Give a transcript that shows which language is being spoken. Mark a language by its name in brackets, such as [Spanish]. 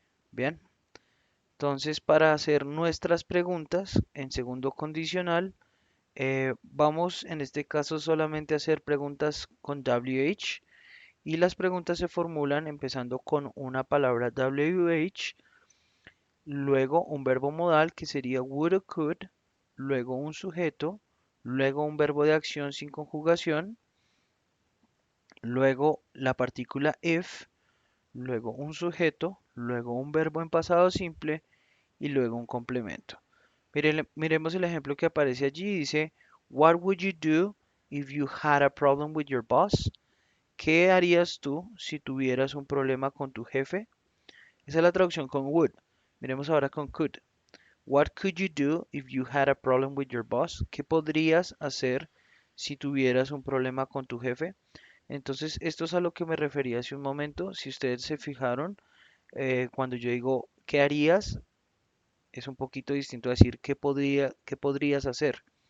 [Spanish] Bien, entonces para hacer nuestras preguntas en segundo condicional, vamos en este caso solamente a hacer preguntas con WH y las preguntas se formulan empezando con una palabra WH, luego un verbo modal que sería would o could, luego un sujeto, luego un verbo de acción sin conjugación, luego la partícula if, luego un sujeto, luego un verbo en pasado simple y luego un complemento. Miremos el ejemplo que aparece allí. Dice, [English] What would you do if you had a problem with your boss? [Spanish] ¿Qué harías tú si tuvieras un problema con tu jefe? Esa es la traducción con would. Miremos ahora con could. [English] What could you do if you had a problem with your boss? [Spanish] ¿Qué podrías hacer si tuvieras un problema con tu jefe? Entonces, esto es a lo que me refería hace un momento. Si ustedes se fijaron, cuando yo digo, ¿qué harías? Es un poquito distinto a decir, qué podrías hacer?